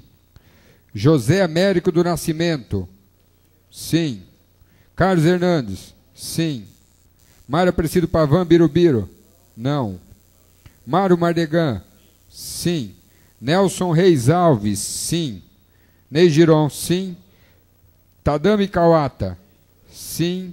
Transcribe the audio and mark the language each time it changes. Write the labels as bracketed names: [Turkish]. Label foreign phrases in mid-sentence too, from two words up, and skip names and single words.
[Portuguese] José Américo do Nascimento. Sim. Carlos Hernandes. Sim. Mário Aparecido Pavan Birubiru. Não. Mário Mardegan. Sim. Nelson Reis Alves. Sim. Ney Giron. Sim. Tadami Kawata. Sim.